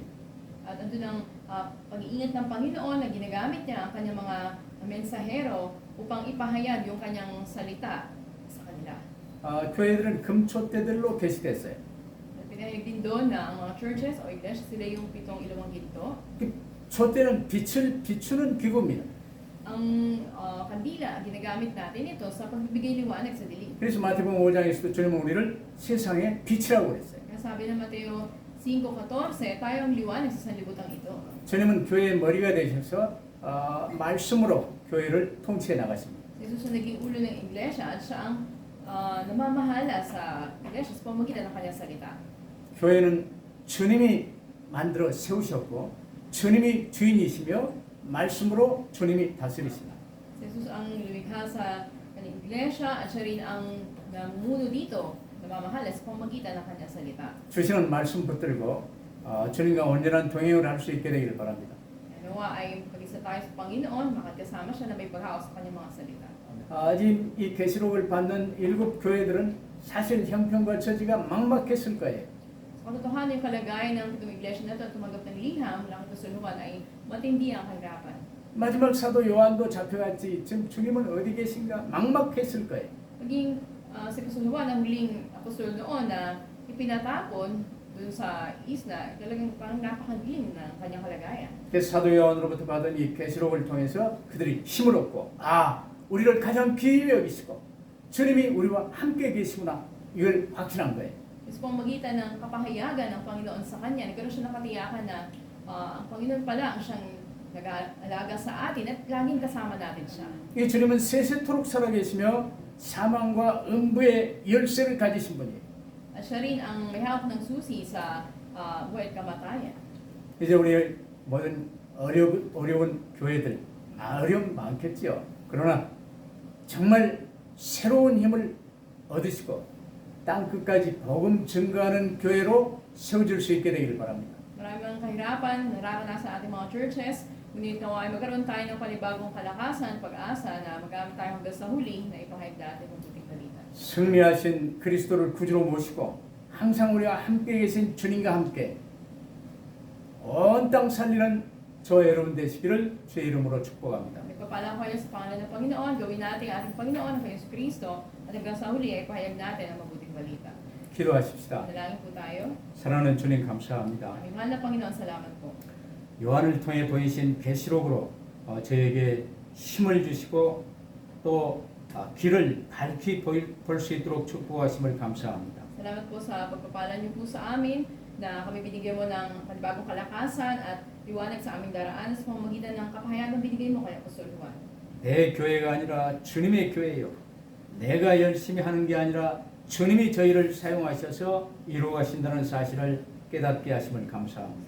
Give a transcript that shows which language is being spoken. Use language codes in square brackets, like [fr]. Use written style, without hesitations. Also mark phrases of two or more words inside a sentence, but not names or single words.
[tl] At andun ang pag-iingat ng Panginoon na ginagamit niya ang kanyang mga mensahero upang ipahayag yung kanyang salita sa kanila. [ko] 교회들은 금초대들로 게시됐어요. [tl] At pinahayag din doon na ang mga churches o iglesia sila yung 7 ilawang ginto. [ko] 촛대는 빛을 비추는 기구입니다. [tl] Ang kandila, ginagamit natin ito sa pagbibigay liwanag sa dilim. [ko] 그래서 마태복음 5장에서도 주님은 우리를 세상의 빛이라고 그랬어요. [tl] Kaya sabi ng Mateo 5:14, tayo ang liwanag sa sanlibutan ito. [ko] 주님은 교회의 머리가 되셔서 말씀으로 교회를 통치해 나가십니다. [tl] Jesus ang naging ulo ng iglesia at siya ang namamahala sa iglesia sa pamamagitan ng kanyang salita. [ko] 교회는 주님이 만들어 세우셨고 주님이 주인이시며 말씀으로 주님이 다스리십니다. [tl] Jesus ang lumikha sa kanyang iglesia at siya rin ang namumuno dito, namamahala sa pamamagitan ng kanyang salita. [ko] 주시는 말씀 붙들고 주님과 온전한 동행을 할 수 있게 되기를 바랍니다. [tl] Nawa ay pag-isa tayo sa Panginoon, makakasama siya na may paghahaw sa kanyang mga salita. [ko] 지금 이 계시록을 받는 7 교회들은 사실 형편과 처지가 막막했을 거예요. [tl] Sa katotohanan, yung kalagayan ng itong iglesia na ito at tumanggap ng liham ng kasuluhan ay matindi ang kahirapan. [ko] 마지막 사도 요한도 잡혀갔지 지금 주님은 어디 계신가 막막했을 거예요. [tl] Maging sa kasuluhan, ang huling apostol noon na ipinatapon dun sa isla, talagang parang napakadilim ng kanyang kalagayan. [ko] 그래서 사도 요한으로부터 받은 이 계시록을 통해서 그들이 힘을 얻고 우리를 가장 귀히 여기시고 주님이 우리와 함께 계시구나 이걸 확신한 거예요. [tl] Sa pamamagitan ng kapahayagan ng Panginoon sa kanya, nagkaroon siya ng katiyakan na ang Panginoon pala ang siyang nag-aalaga sa atin at laging kasama natin siya. [ko] 이 주님은 세세토록 살아계시며 사망과 음부의 열쇠를 가지신 분이에요. [tl] At siya rin ang may hawak ng susi sa buhay at kamatayan. [ko] 이제 우리 모든 어려운 교회들 어려움 많겠죠. 그러나 정말 새로운 힘을 얻으시고 땅 끝까지 복음 증거하는 교회로 세워질 수 있게 되기를 바랍니다. [tl] Maraming kahirapan nararanasan sa ating mga churches, ngunit nawa ay magkaroon tayo ng panibagong kalakasan, pag-asa na magamit tayo hanggang sa huli na ipahayag natin ang mabuting balita. [ko] 승리하신 그리스도를 구주로 모시고 항상 우리와 함께 계신 주님과 함께 온 땅 살리는 저 여러분 되시기를 주의 이름으로 축복합니다. [tl] Nagpapala ko kayo sa pangalan ng Panginoon, gawin natin ang ating Panginoon na kayo sa Kristo, at hanggang sa huli ay ipahayag natin ang mabuting balita. [ko] 기도하십시다. [tl] Dalangin po tayo. [ko] 사랑하는 주님 감사합니다. [tl] Aming mahal na Panginoon, salamat po. [ko] 요한을 통해 보이신 계시록으로 저에게 힘을 주시고 또 길을 밝히 볼 수 있도록 축복하심을 감사합니다. [tl] Salamat po sa pagpapala niyo po sa amin na kami binigyan mo ng panibagong kalakasan at liwanag sa aming daraan sa pamamagitan ng kapahayagang binigay mo kay Apostol Juan. [ko] 내 교회가 아니라 주님의 교회요. 내가 열심히 하는 게 아니라 주님이 저희를 사용하셔서 이루어 가신다는 사실을 깨닫게 하심을 감사합니다.